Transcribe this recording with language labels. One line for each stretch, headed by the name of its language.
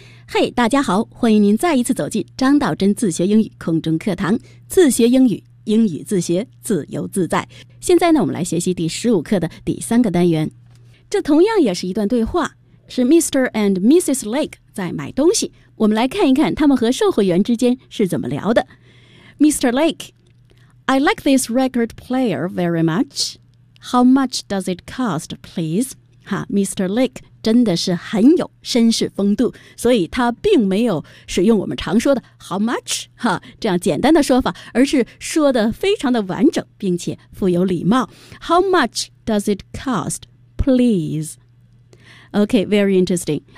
Chinese: Hey, 大家好，欢迎您再一次走进张道真自学英语空中课堂，自学英语，英语自学，自由自在。现在呢，我们来学习第15课的第三个单元。这同样也是一段对话，是 Mr. and Mrs. Lake 在买东西。我们来看一看他们和售货员之间是怎么聊的。
English: Mr. Lake, I like this record player very much. How much does it cost, please? Mr.
Chinese: Lake 真的是很有绅士风度，所以他并没有使用我们常说的
English: how much
Chinese: 哈这样简单的说法，而是说的非常的完整并且富有礼貌。
English: How much does it cost, please? OK, very interesting.